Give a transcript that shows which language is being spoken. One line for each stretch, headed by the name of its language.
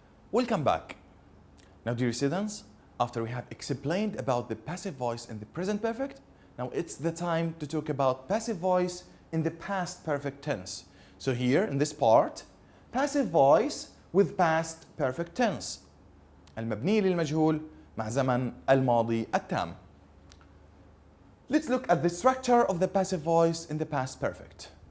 English: Welcome back. Now, dear students, after we have explained about the passive voice in the present perfect, Now it's the time to talk about passive voice in the past perfect tense. So here in this part, passive voice with past perfect tense.
Arabic: المبني للمجهول مع زمن الماضي التام.
English: Let's look at the structure of the passive voice in the past perfect.